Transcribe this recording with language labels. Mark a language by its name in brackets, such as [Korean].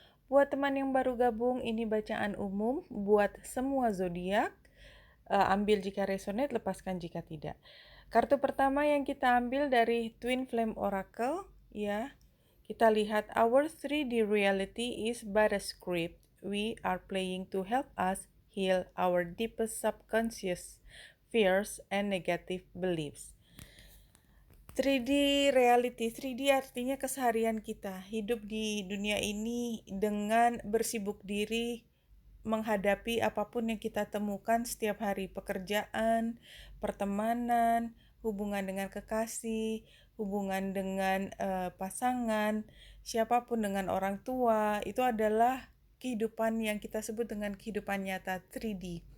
[Indonesian] Buat teman yang baru gabung, ini bacaan umum buat semua zodiak. Ambil jika resonate, lepaskan jika tidak. Kartu pertama yang kita ambil dari Twin Flame Oracle, ya. Kita lihat [English] our 3D reality is but a script we are playing to help us heal our deepest subconscious fears and negative beliefs. [Indonesian] 3D reality, 3D artinya keseharian kita, hidup di dunia ini dengan bersibuk diri menghadapi apapun yang kita temukan setiap hari, pekerjaan, pertemanan, hubungan dengan kekasih, hubungan dengan pasangan, siapapun dengan orang tua, itu adalah kehidupan yang kita sebut dengan kehidupan nyata 3D.